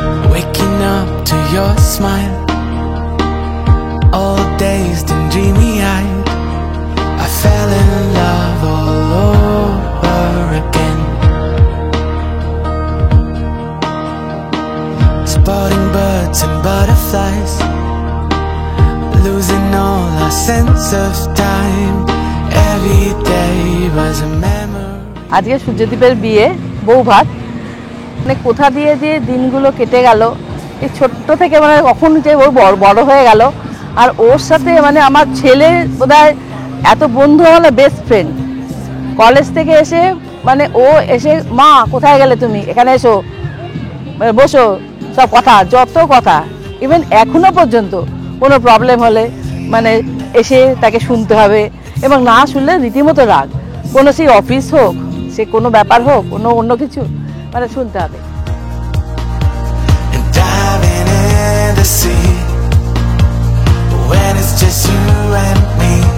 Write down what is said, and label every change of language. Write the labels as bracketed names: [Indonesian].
[English] Waking up to your smile, all dazed and dreamy-eyed, I fell in love all over again. Spotting birds and butterflies, losing all our sense of time. Every day was a memory. [Bangla] আজকে সূর্যদ্বীপের বিয়ে, বউ ভাত, মানে কোথা দিয়ে যে দিনগুলো কেটে গেল। এই ছোট্ট থেকে মানে কখন যে ওর বড় হয়ে গেল, আর ওর সাথে মানে আমার ছেলে বোধহয় এত বন্ধু হলো, বেস্ট ফ্রেন্ড। কলেজ থেকে এসে মানে ও এসে, মা কোথায় গেলে তুমি, এখানে এসো, বসো, সব কথা, যত কথা। ইভেন এখনো এখনো পর্যন্ত কোনো প্রবলেম হলে মানে এসে তাকে শুনতে হবে, এবং না শুনলে রীতিমতো রাগ, কোনো সেই অফিস হোক, সে কোনো ব্যাপার হোক, কোনো অন্য কিছু, মানে শুনতে হবে। [English] Diving in the sea when it's just you and me.